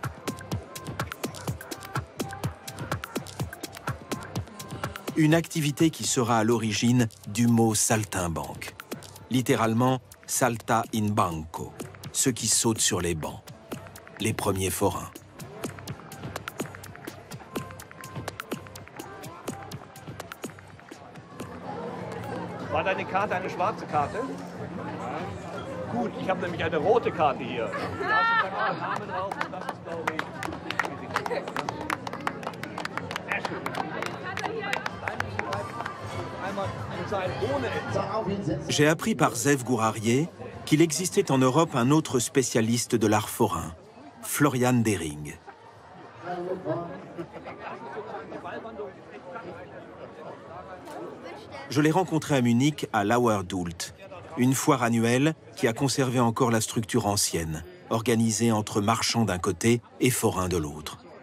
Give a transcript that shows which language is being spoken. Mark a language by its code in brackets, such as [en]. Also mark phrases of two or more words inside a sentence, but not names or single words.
[fr] Une activité qui sera à l'origine du mot saltimbanque. Littéralement, [it] salta in banco, [fr] ceux qui sautent sur les bancs, les premiers forains. [de] War deine Karte eine schwarze Karte? Gut, ich habe nämlich eine rote Karte hier. Da ist ein Name drauf und das ist, glaube ich, sehr schön. Einmal [fr] J'ai appris par Zeev Gourarié qu'il existait en Europe un autre spécialiste de l'art forain, Florian Dering. Je l'ai rencontré à Munich à Lauerdult, une foire annuelle qui a conservé encore la structure ancienne, organisée entre marchands d'un côté et forains de l'autre.